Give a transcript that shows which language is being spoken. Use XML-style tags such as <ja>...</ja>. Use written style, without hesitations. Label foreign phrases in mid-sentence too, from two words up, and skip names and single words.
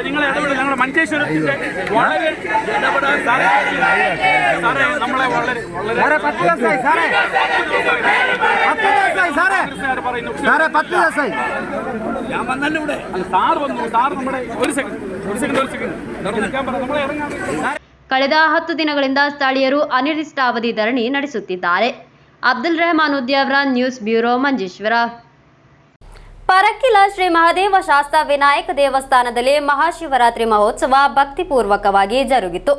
<ml>നിങ്ങൾ ഇടപെടൽ ഞങ്ങളുടെ മഞ്ചേശ്വരത്തിന്റെ വളരെ സാറേ, നമ്മളെ വളരെ ഞാൻ വന്നല്ലോ ഇവിടെ. സാർ വന്നു, സാർ നമ്മുടെ ഒരു സെക്കൻഡ് നമ്മളെ ഇറങ്ങാൻ.</ml> <kn>ಕಳೆದ 10 ದಿನಗಳಿಂದ ಸ್ಥಳೀಯರು ಅನಿರ್ದಿಷ್ಟಾವಧಿ ಧರಣಿ ನಡೆಸುತ್ತಿದ್ದಾರೆ. ಅಬ್ದುಲ್ ರೆಹಮಾನ್ ಉದ್ಯಾವರ, ನ್ಯೂಸ್ ಬ್ಯೂರೋ, ಮಂಜೇಶ್ವರ. ಪರಕಿಲ ಶ್ರೀ ಮಹಾದೇವ ಶಾಸ್ತ್ರ ವಿನಾಯಕ ದೇವಸ್ಥಾನದಲ್ಲಿ ಮಹಾಶಿವರಾತ್ರಿ ಮಹೋತ್ಸವ ಭಕ್ತಿಪೂರ್ವಕವಾಗಿ ಜರುಗಿತು.</kn>